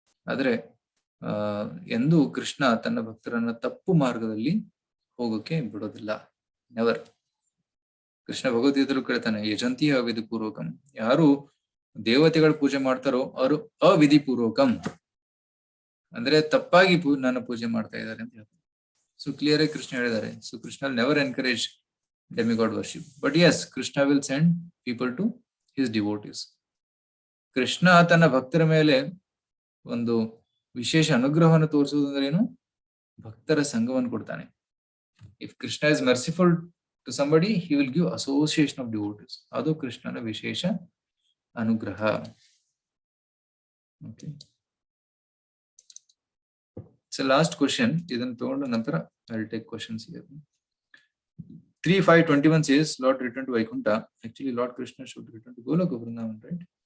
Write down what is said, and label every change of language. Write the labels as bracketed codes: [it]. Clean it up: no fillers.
[kn] ಆದ್ರೆ ಎಂದೂ ಕೃಷ್ಣ ತನ್ನ ಭಕ್ತರನ್ನ ತಪ್ಪು ಮಾರ್ಗದಲ್ಲಿ ಹೋಗೋಕೆ ಬಿಡೋದಿಲ್ಲ. ನೆವರ್. ಕೃಷ್ಣ ಭಗವದ್ಗೀತೆಯಲ್ಲೂ ಕೇಳ್ತಾನೆ, ಯಜಂತಿ ಅವಿಧಿ ಪೂರ್ವಕಂ. ಯಾರು ದೇವತೆಗಳ ಪೂಜೆ ಮಾಡ್ತಾರೋ ಅವರು ಅವಿಧಿ ಪೂರ್ವಕಂ ಅಂದ್ರೆ ತಪ್ಪಾಗಿ ನನ್ನ ಪೂಜೆ ಮಾಡ್ತಾ ಇದ್ದಾರೆ ಅಂತ ಹೇಳ್ತಾರೆ. ಸೊ ಕ್ಲಿಯರ್ ಆಗಿ ಕೃಷ್ಣ ಹೇಳಿದ್ದಾರೆ. [en] So Krishna never encourage demigod worship, but yes, Krishna will send people to his devotees. [kn] Krishna ತನ್ನ ಭಕ್ತರ ಮೇಲೆ ಒಂದು ವಿಶೇಷ ಅನುಗ್ರಹವನ್ನು ತೋರಿಸುವುದು ಅಂದ್ರೆ ಏನು? ಭಕ್ತರ ಸಂಘವನ್ನು ಕೊಡ್ತಾನೆ. [en] If Krishna is merciful to somebody, he will give association of devotees. [kn] ಅದು ಕೃಷ್ಣನ ವಿಶೇಷ ಅನುಗ್ರಹ. [en] Okay, so last question. [kn] ಇದನ್ನು ತಗೊಂಡ ನಂತರ [en] I will take questions here. 3:5:21 says Lord returned to Vaikuntha. Actually, Lord Krishna should return to Goloka Vrindavan, right?